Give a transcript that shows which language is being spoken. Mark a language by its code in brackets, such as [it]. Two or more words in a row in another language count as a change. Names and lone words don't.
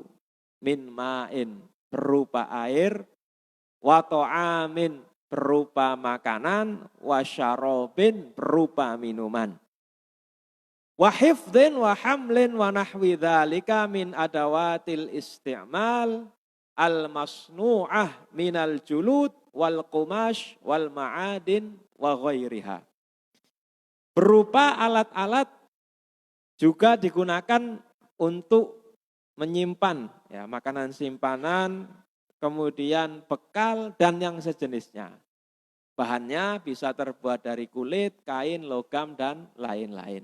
[ar] من ماء [id] berupa air, [ar] وطعام [id] berupa makanan, [ar] وشراب [id] berupa minuman. [ar] وحفظ وحمل ونحو ذلك من أدوات الاستعمال المصنوعة من الجلود والقماش والمعادن وغيرها. [id] Berupa alat-alat juga digunakan untuk menyimpan ya makanan simpanan, kemudian bekal dan yang sejenisnya. Bahannya bisa terbuat dari kulit, kain, logam dan lain-lain.